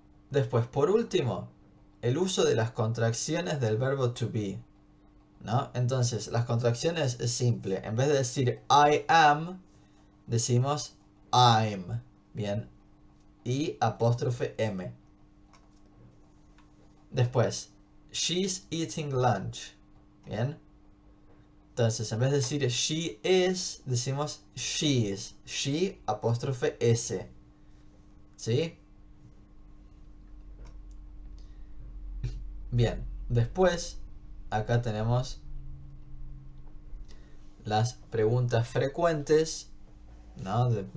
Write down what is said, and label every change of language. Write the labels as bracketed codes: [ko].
[es] Después, por último, el uso de las contracciones del verbo to be, ¿no? Entonces, las contracciones es simple. En vez de decir I am, decimos I'm. Bien. Y apóstrofe M. [en] Después, she's eating lunch. [es] Bien. Entonces, en vez de decir she is, decimos she's. She, apóstrofe S. ¿Sí? Bien. Después, acá tenemos las preguntas frecuentes, ¿no?